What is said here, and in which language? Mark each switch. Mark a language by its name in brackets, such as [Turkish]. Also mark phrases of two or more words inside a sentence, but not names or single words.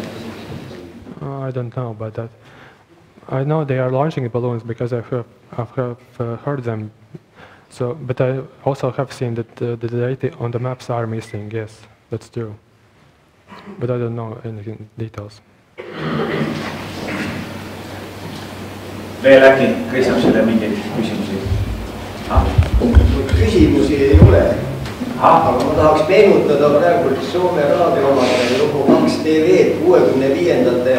[English] I don't know about that. I know they are launching balloons because I have heard them. So, but I also have seen that the data on the maps are missing. Yes, that's true. But I don't know any details. [Estonian] Veel äkki Kristapsile mingeid küsimusi? Küsimusi ei ole, aga ma tahaks meenutada praegu Soome raadio omadele lugu XVII 65.